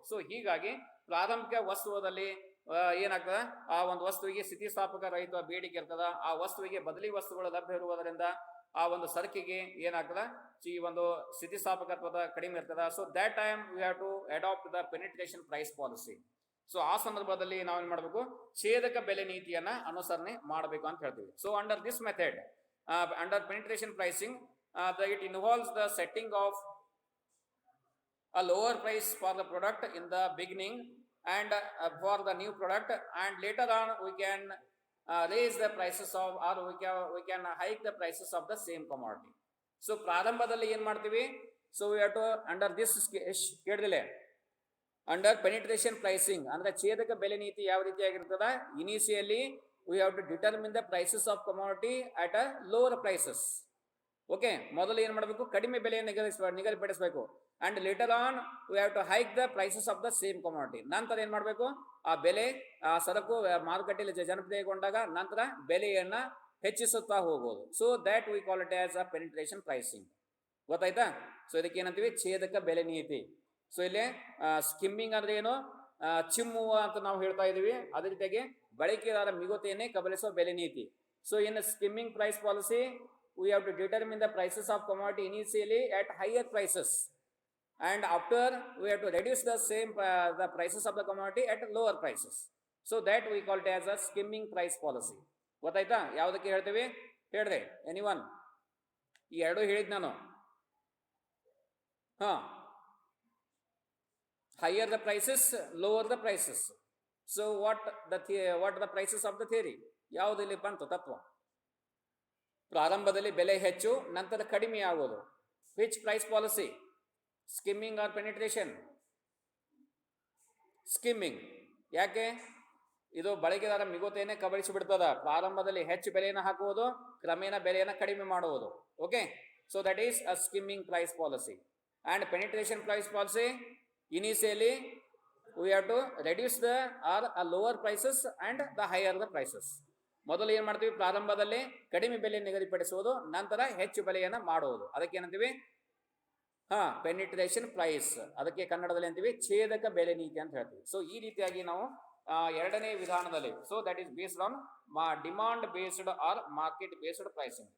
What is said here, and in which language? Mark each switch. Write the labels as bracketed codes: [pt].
[kn] So ಹೀಗಾಗಿ ಪ್ರಾರಂಭಿಕ ವಸ್ತುವದಲ್ಲಿ ಏನಾಗ್ತದ, ಆ ಒಂದು ವಸ್ತುವಿಗೆ ಸ್ಥಿತಿಸ್ಥಾಪಕ ರಹಿತ ಬೇಡಿಕೆ ಇರ್ತದ, ಆ ವಸ್ತುವಿಗೆ ಬದಲಿ ವಸ್ತುಗಳು ಲಭ್ಯ ಇರುವುದರಿಂದ ಆ ಒಂದು ಸರಕಿಗೆ ಏನಾಗ್ತದ, ಈ ಒಂದು ಸ್ಥಿತಿಸ್ಥಾಪಕತ್ವದ ಕಡಿಮೆ ಇರ್ತದ. [en] So that time we have to adapt the penetration price policy. [kn] So ಆ ಸಂದರ್ಭದಲ್ಲಿ ನಾವೇನ್ ಮಾಡಬೇಕು, ಛೇದಕ ಬೆಲೆ ನೀತಿಯನ್ನ ಅನುಸರಣೆ ಮಾಡಬೇಕು ಅಂತ ಹೇಳ್ತೀವಿ. [en] So under this method, under penetration pricing, it involves the setting of a lower price for the product in the beginning and for the new product, and later on we can raise the prices of, or we can hike the prices of the same commodity. So [kn] ಪ್ರಾರಂಭದಲ್ಲಿ ಏನ್ ಮಾಡ್ತೀವಿ, [en] so we have to under this [kn] ಕೇಳಿದಿಲ್ಲ, [en] under penetration pricing [kn] ಅಂದ್ರೆ ಛೇದಕ ಬೆಲೆ ನೀತಿ ಯಾವ ರೀತಿಯಾಗಿರ್ತದ, [en] Initially we have to determine the prices of commodity at a lower prices. [kn] Okay, ಮೊದಲು ಏನ್ ಮಾಡಬೇಕು, ಕಡಿಮೆ ಬೆಲೆಯನ್ನು ನಿಗದಿಪಡಿಸಬೇಕು. [en] And later on we have to hike the prices of the same commodity. [kn] ನಂತರ ಏನ್ ಮಾಡಬೇಕು, ಆ ಬೆಲೆ, ಆ ಸರಕು ಮಾರುಕಟ್ಟೆಯಲ್ಲಿ ಜನಪ್ರಿಯಗೊಂಡಾಗ ನಂತರ ಬೆಲೆಯನ್ನ ಹೆಚ್ಚಿಸುತ್ತಾ ಹೋಗೋದು. [en] So that we call it as a penetration pricing. [kn] ಗೊತ್ತಾಯ್ತಾ? ಸೊ ಇದಕ್ಕೆ ಏನಂತೀವಿ, ಛೇದಕ ಬೆಲೆ ನೀತಿ. ಸೊ ಇಲ್ಲಿ ಸ್ಕಿಮ್ಮಿಂಗ್ ಅಂದ್ರೆ ಏನು, ಚಿಮ್ಮುವ ಅಂತ ನಾವು ಹೇಳ್ತಾ ಇದೀವಿ. ಅದೇ ರೀತಿಯಾಗಿ ಬಳಕೆದಾರ ಮಿಗುತೆಯನ್ನೇ ಕಬಳಿಸುವ ಬೆಲೆ ನೀತಿ. [en] So in skimming price policy we have to determine the prices of commodity initially at higher prices, and after we have to reduce the same the prices of the commodity at lower prices. So that we call it as a skimming price policy. [kn] ಗೊತ್ತಾಯ್ತಾ? ಯಾವುದಕ್ಕೆ ಹೇಳ್ತೀವಿ ಹೇಳಿದೆ, anyone? ಈ ಎರಡು ಹೇಳಿದ್ ನಾನು. [en] Higher the prices, lower the prices. So what the prices of the theory? [kn] ಯಾವುದು ಇಲ್ಲಿ ಬಂತು ತತ್ವ? ಪ್ರಾರಂಭದಲ್ಲಿ ಬೆಲೆ ಹೆಚ್ಚು, ನಂತರ ಕಡಿಮೆ ಆಗೋದು. [en] Which price policy, skimming or penetration? [kn] Skimming. ಯಾಕೆ? ಇದು ಬಳಕೆದಾರ ಮಿಗುತೆಯನ್ನೇ ಕಬಳಿಸಿ ಬಿಡ್ತದ. ಪ್ರಾರಂಭದಲ್ಲಿ ಹೆಚ್ಚು ಬೆಲೆಯನ್ನು ಹಾಕುವುದು, ಕ್ರಮೇಣ ಬೆಲೆಯನ್ನು ಕಡಿಮೆ ಮಾಡುವುದು. [en] Okay, so that is a skimming price policy. And penetration price policy, initially we have to reduce the or lower prices and the higher the prices. [kn] ಮೊದಲು ಏನ್ ಮಾಡ್ತೀವಿ, ಪ್ರಾರಂಭದಲ್ಲಿ ಕಡಿಮೆ ಬೆಲೆ ನಿಗದಿಪಡಿಸುವುದು, ನಂತರ ಹೆಚ್ಚು ಬೆಲೆಯನ್ನ ಮಾಡುವುದು. ಅದಕ್ಕೆ ಏನಂತೀವಿ, ಪೆನಿಟ್ರೇಷನ್ ಪ್ರೈಸ್. ಅದಕ್ಕೆ ಕನ್ನಡದಲ್ಲಿ ಅಂತೀವಿ ಛೇದಕ ಬೆಲೆ ನೀತಿ ಅಂತ ಹೇಳ್ತೀವಿ. ಸೊ ಈ ರೀತಿಯಾಗಿ ನಾವು ಎರಡನೇ ವಿಧಾನದಲ್ಲಿ, [en] So that is based on demand based or market based pricing.